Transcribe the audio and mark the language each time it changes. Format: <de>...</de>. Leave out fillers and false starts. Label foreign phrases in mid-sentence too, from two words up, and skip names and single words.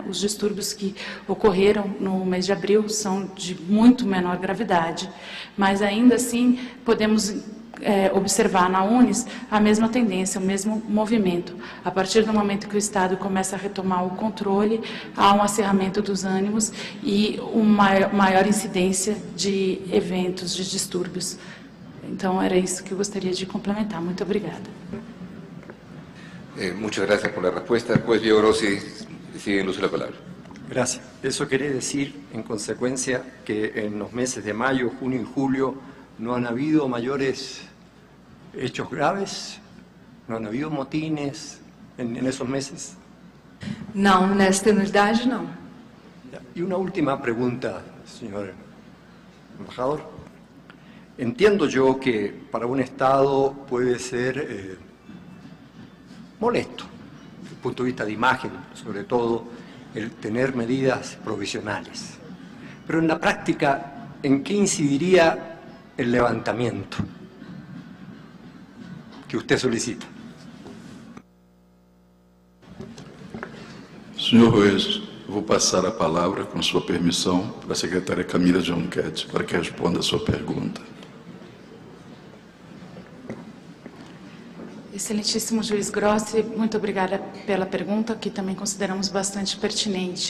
<pt>Os distúrbios que ocorreram no mês de abril são de muito menor gravidade, mas ainda assim podemos observar na Unis a mesma tendência, o mesmo movimento. A partir do momento que o Estado começa a retomar o controle, há um acirramento dos ânimos e uma maior incidência de eventos, de distúrbios. Então, era isso que eu gostaria de complementar. Muito obrigada.</pt> <es>Muchas gracias por la respuesta. Juez Diego Grossi, sigue en uso la palabra. Gracias. Eso quiere decir, en consecuencia, que en los meses de mayo, junio y julio no han habido mayores hechos graves, no han habido motines en esos meses.</es> <pt>Não, nesta unidade não.</pt> <es>Y una última pregunta, señor embajador. Entiendo yo que para un Estado puede ser molesto, desde el punto de vista de imagen, sobre todo, el tener medidas provisionales. Pero en la práctica, ¿en qué incidiría el levantamiento que usted solicita?</es> <pt>Senhor juiz, eu vou passar a palavra, com sua permissão, para a secretária Camila Jonquete, para que responda a sua pergunta. Excelentíssimo juiz Grossi, muito obrigada pela pergunta, que também consideramos bastante pertinente.</pt>